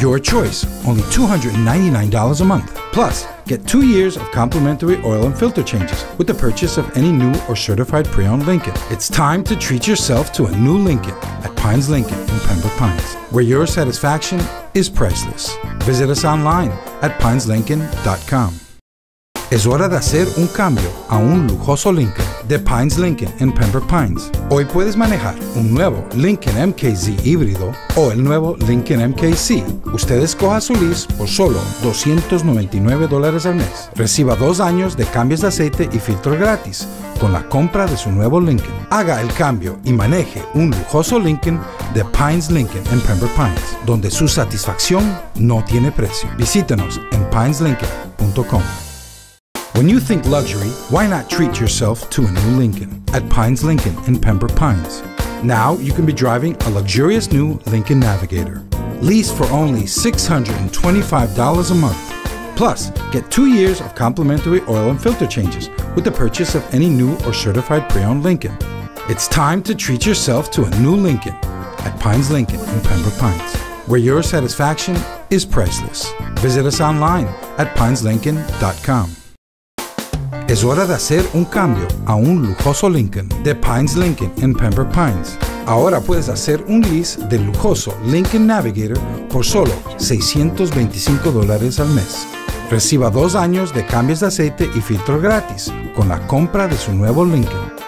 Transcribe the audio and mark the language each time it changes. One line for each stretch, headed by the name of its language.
English: Your choice, only $299 a month. Plus, get 2 years of complimentary oil and filter changes with the purchase of any new or certified pre-owned Lincoln. It's time to treat yourself to a new Lincoln at Pines Lincoln in Pembroke Pines, where your satisfaction is priceless. Visit us online at pineslincoln.com.
Spanish: Es hora de hacer un cambio a un lujoso Lincoln de Pines Lincoln en Pembroke Pines. Hoy puedes manejar un nuevo Lincoln MKZ híbrido o el nuevo Lincoln MKC. Usted escoja su lease por solo $299 al mes. Reciba 2 años de cambios de aceite y filtro gratis con la compra de su nuevo Lincoln. Haga el cambio y maneje un lujoso Lincoln de Pines Lincoln en Pembroke Pines, donde su satisfacción no tiene precio. Visítenos en pineslincoln.com.
English: When you think luxury, why not treat yourself to a new Lincoln at Pines Lincoln in Pembroke Pines? Now you can be driving a luxurious new Lincoln Navigator, leased for only $625 a month. Plus, get 2 years of complimentary oil and filter changes with the purchase of any new or certified pre-owned Lincoln. It's time to treat yourself to a new Lincoln at Pines Lincoln in Pembroke Pines, where your satisfaction is priceless. Visit us online at pineslincoln.com.
Spanish: Es hora de hacer un cambio a un lujoso Lincoln de Pines Lincoln en Pembroke Pines. Ahora puedes hacer un lease del lujoso Lincoln Navigator por solo $625 al mes. Reciba 2 años de cambios de aceite y filtro gratis con la compra de su nuevo Lincoln.